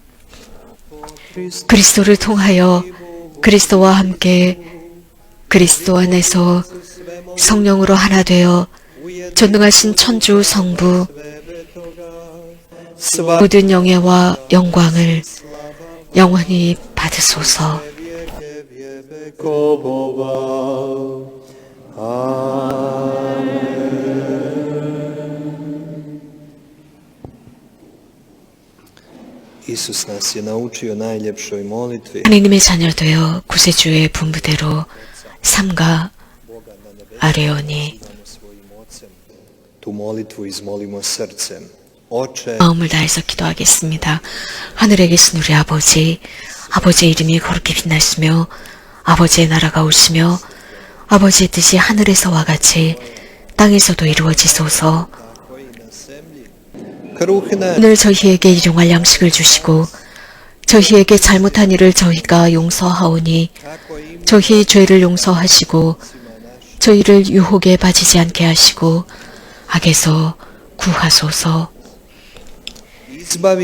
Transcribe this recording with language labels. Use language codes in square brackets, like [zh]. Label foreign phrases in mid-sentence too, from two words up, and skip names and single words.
[ko] 그리스도를 통하여 그리스도와 함께 그리스도 안에서 성령으로 하나 되어 전능하신 천주 성부 모든 영예와 영광을 영원히 받으소서. [hr] Isus nas je naučio najljepšoj molitvi. [ko] 하느님의 자녀 되어 구세주의 분부대로 삼가 아뢰오니 [hr] Tu molitvu izmolimo srcem. Oče, [ko] 마음을 다해서 기도하겠습니다. 하늘에 계신 우리 아버지, 아버지의 이름이 거룩히 빛나시며 아버지의 나라가 오시며 아버지의 뜻이 하늘에서와 같이 땅에서도 이루어지소서. [hr] kruh naš [ko] 오늘 저희에게 일용할 양식을 주시고 저희에게 잘못한 일을 저희가 용서하오니 저희 죄를 용서하시고 저희를 유혹에 빠지지 않게 하시고 악에서 구하소서. [hr] izbavi